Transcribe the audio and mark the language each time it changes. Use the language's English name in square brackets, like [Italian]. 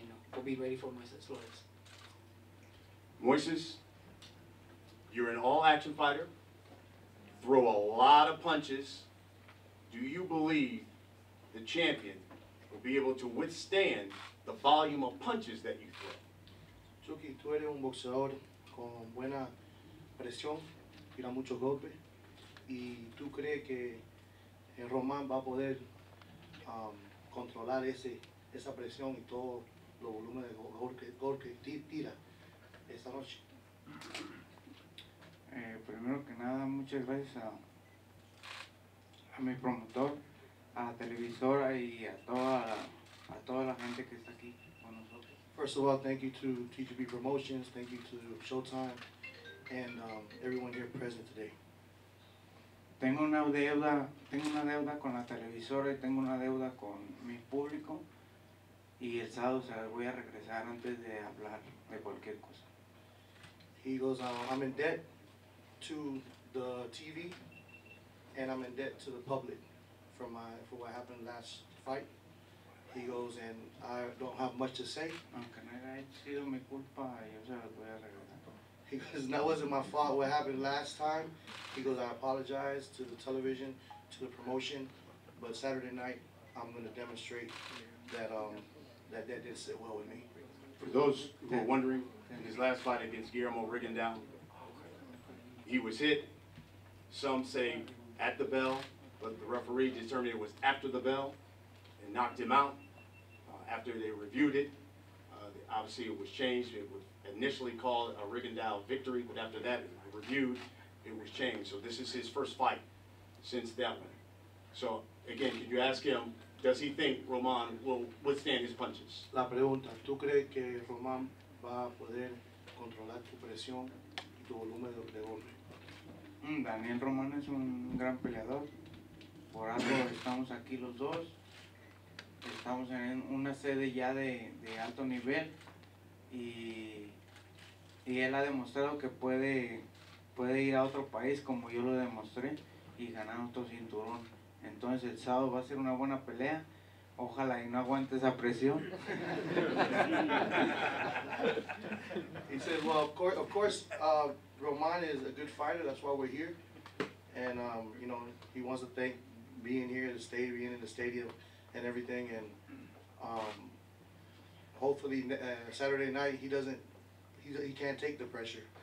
[English] And we'll be ready for Moises Flores. Moises, you're an all-action fighter, throw a lot of punches. Do you believe the champion will be able to withstand the volume of punches that you throw? [Spanish] Chucky, tú eres un boxeador con buena presión, tira muchos golpes, y tú crees que Román va a poder controlar esa presión y todo los volúmenes de gol que tira esta noche. Primero que nada, muchas gracias a mi promotor, a la televisora y a toda la gente que está aquí con nosotros. [English] First of all, thank you to TGB Promotions, thank you to Showtime, and everyone here present today. [Spanish] Tengo una deuda con la televisora y tengo una deuda con mi público y el sábado se las voy a regresar antes de hablar de cualquier cosa. [English] He goes, I'm in debt to the TV and I'm in debt to the public for what happened last fight. He goes, and I don't have much to say. [Spanish] Aunque no haya sido mi culpa, yo se las voy a regresar. [English] He goes, that wasn't my fault what happened last time. He goes, I apologize to the television, to the promotion, but Saturday night I'm going to demonstrate that that didn't sit well with me. For those who are wondering, in his last fight against Guillermo Rigondeaux, he was hit. Some say at the bell, but the referee determined it was after the bell and knocked him out. After they reviewed it, obviously it was changed. It was initially called a Rigondeaux victory, but after that, it was reviewed, it was changed. So this is his first fight since that one. So again, can you ask him, does he think Roman will withstand his punches? [Spanish] La pregunta, ¿tú crees que Román va a poder controlar tu presión y tu volumen de golpe? Daniel Román es un gran peleador, por algo estamos aquí los dos, estamos en una sede ya de alto nivel y él ha demostrado que puede ir a otro país como yo lo demostré y ganar otro cinturón. Entonces el sábado va a ser una buena pelea, ojalá y no aguante esa presión. [English] He said, well, of course, Roman is a good fighter. That's why we're here. And, you know, he wants to thank being here, being in the stadium and everything. And hopefully Saturday night he can't take the pressure.